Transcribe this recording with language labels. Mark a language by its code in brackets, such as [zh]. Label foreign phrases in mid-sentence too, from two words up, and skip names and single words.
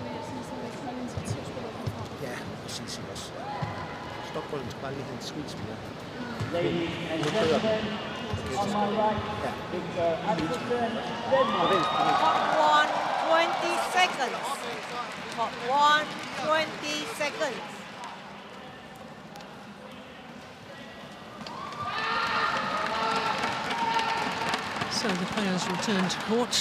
[da] Ja, præcis også. Stopbolden skal bare lige have en squeeze mere. [en] Ladies and gentlemen, on my right, it's African Denmark. Hot 1, 20 seconds. Hot 1, 20 seconds. So the players return to court.